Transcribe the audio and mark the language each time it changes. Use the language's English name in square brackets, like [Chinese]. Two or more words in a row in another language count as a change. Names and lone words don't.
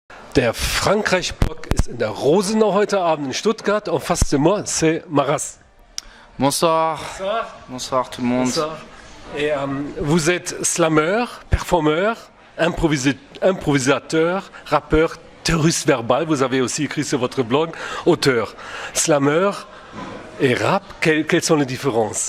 [German] Der Frankreich-Block ist in der Rosenau heute Abend in Stuttgart. [French] En face de moi, c'est Maras. Bonsoir. Bonsoir. Bonsoir tout le monde. Bonsoir. Et vous êtes slameur, performeur, improvisateur, rappeur, terroriste verbal. Vous avez aussi écrit sur votre blog, auteur. Slameur et rap, quelles sont les différences?